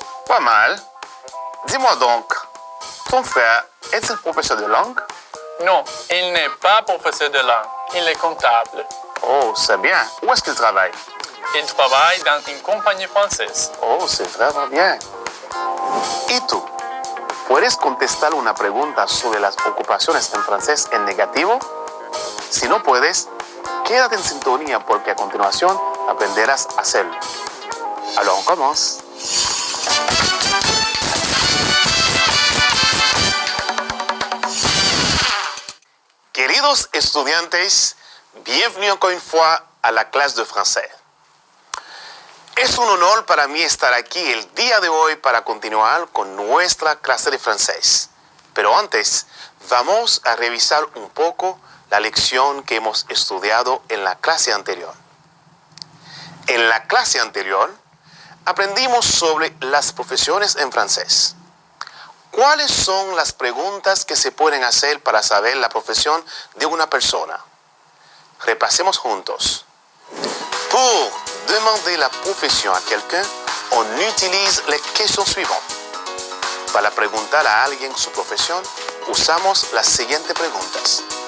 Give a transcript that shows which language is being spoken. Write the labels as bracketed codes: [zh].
[fr] Pas mal. Dis-moi donc, ton frère est-il professeur de langue? Non, il n'est pas professeur de langue. Il est comptable. Oh, c'est bien. Où est-ce qu'il travaille? Il travaille dans une compagnie française. Oh, c'est vraiment bien. [es] ¿Y tú? ¿Puedes contestar una pregunta sobre las ocupaciones en francés en negativo? Si no puedes, quédate en sintonía porque a continuación aprenderás a hacerlo. [fr] Alors, on commence. [es] Queridos estudiantes, [fr] bienvenue encore une fois à la clase de français. [es] Es un honor para mí estar aquí el día de hoy para continuar con nuestra clase de francés. Pero antes, vamos a revisar un poco la lección que hemos estudiado en la clase anterior. En la clase anterior, aprendimos sobre las profesiones en francés. ¿Cuáles son las preguntas que se pueden hacer para saber la profesión de una persona? Repasemos juntos. [fr] Pour demander la profession à quelqu'un, on utilise les questions suivantes. [es] Para preguntar a alguien su profesión, usamos las siguientes preguntas.